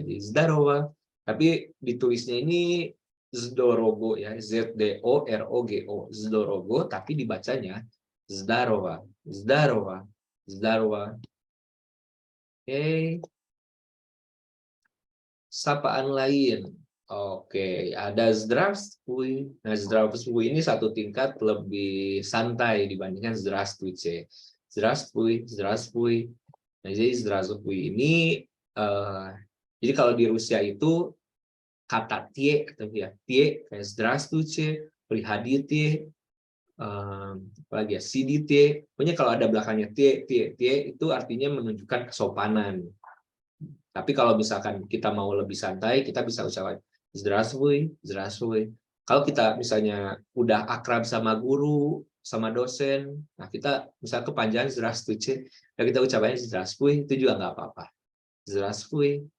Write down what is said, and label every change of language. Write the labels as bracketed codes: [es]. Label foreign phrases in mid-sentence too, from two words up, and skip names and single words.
[id] Jadi zdarova, tapi ditulisnya ini zdorogo ya, zdorogo, zdorogo, tapi dibacanya zdarova, zdarova, zdarova. Oke. Sapaan lain. Oke, ada zdravstvuj. Nah, zdravstvuj ini satu tingkat lebih santai dibandingkan здравствуйте. [ru] Здравствуй, здравствуй. [id] Nah, jadi здравствуй ini jadi kalau di Rusia itu kata tie atau ya tie kayak [ru] здравствуйте, приходите, [id] apalagi ya сидите. Pokoknya kalau ada belakangnya tie, tie, tie itu artinya menunjukkan kesopanan. Tapi kalau misalkan kita mau lebih santai, kita bisa ucapkan [ru] здравствуй, здравствуй. [id] Kalau kita misalnya udah akrab sama guru, sama dosen, nah kita misalnya kepanjangan zdravstvuj, dan kita ucapnya zdravstvuj, itu juga nggak apa-apa.